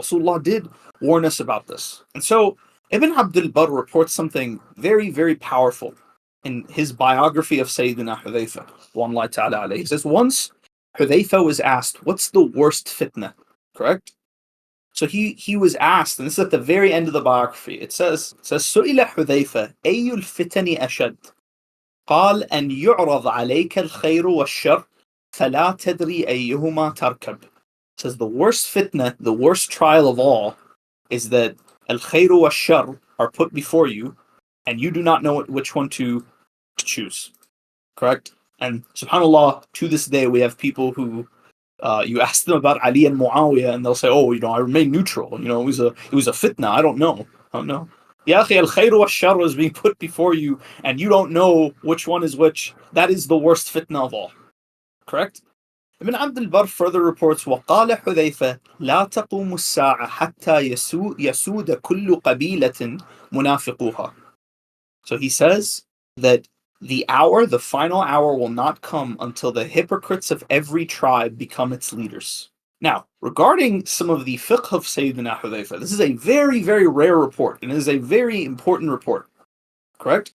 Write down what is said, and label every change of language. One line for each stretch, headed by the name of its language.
English: Rasulullah did warn us about this. And so Ibn Abdul Barr reports something very, very powerful in his biography of Sayyidina Hudhayfa. He says, once Hudhayfa was asked, what's the worst fitna? Correct? So he was asked, and this is at the very end of the biography. It says,
Arabic: سئل حذيفة أي الفتن أشد؟ قال أن يعرض عليك الخير والشر فلا تدري أيهما تركب.
English: It says the worst fitna, the worst trial of all, is that
Arabic: al-khayr wa shar
English: are put before you, and you do not know which one to choose. Correct? And subhanAllah, to this day we have people who you ask them about Ali and Muawiyah, and they'll say, "Oh, I remain neutral. It was a fitna. I don't know.
Arabic: Ya akhi, al-khayr wa shar
English: is being put before you, and you don't know which one is which. That is the worst fitna of all. Correct? Ibn Abdul Barr further reports,
Arabic: وقال حذيفة لا تقوم الساعة حتى يسود كل قبيلة منافقوها.
English: So he says that the final hour will not come until the hypocrites of every tribe become its leaders. Now, regarding some of the fiqh of Sayyidina Hudhayfa, this is a very, very rare report, and it is a very important report. Correct?